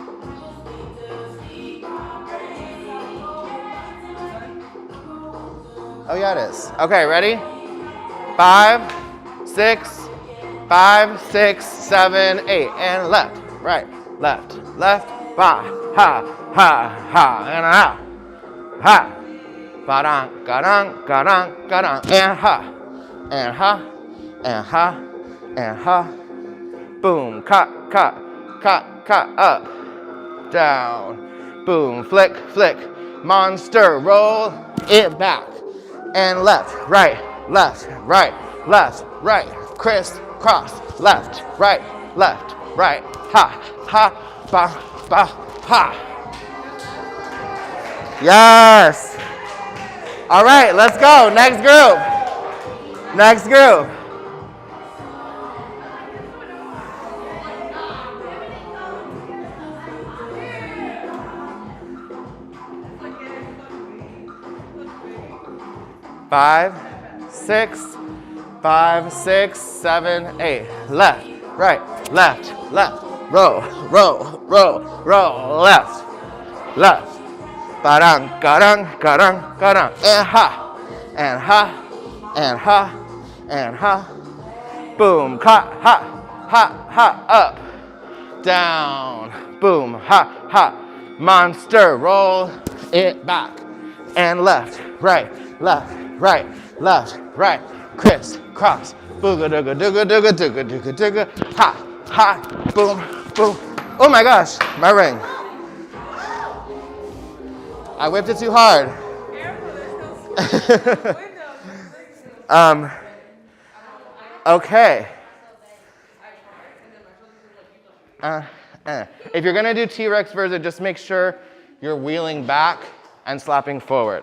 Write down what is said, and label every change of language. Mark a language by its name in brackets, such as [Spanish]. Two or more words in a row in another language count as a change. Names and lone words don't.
[English] Oh yeah, it is. Okay, ready? 5, 6, 5, 6, 7, 8, and left, right, left, left, ba, ha, ha, ha, and ha, ha, ba-dang, ga-dang, ga-dang, ga-dang, and ha, and ha, and ha, and ha, boom, cut, cut, cut, cut, up, down, boom, flick, flick, monster, roll it back, and left, right, left, right, left, right, crisscross, left, right, ha, ha, ba, ba, ha. Yes. All right, let's go. Next group. Next group. Five, 6, 5, 6, 7, 8. Left, right, left, left. Roll, roll, roll, roll. Left, left. Ba-dang, ga-dang, ga-dang, ga-dang. And ha, and ha, and ha, and ha. Boom, ha, ha, ha, ha. Up, down. Boom, ha, ha. Monster, roll it back. And left, right, left, right, left, right. Crisscross. Booga dooga dooga dooga dooga dooga dooga. Ha, ha, boom, boom. Oh my gosh, my ring. I whipped it too hard. Okay. If you're gonna do T-Rex version, just make sure you're wheeling back and slapping forward.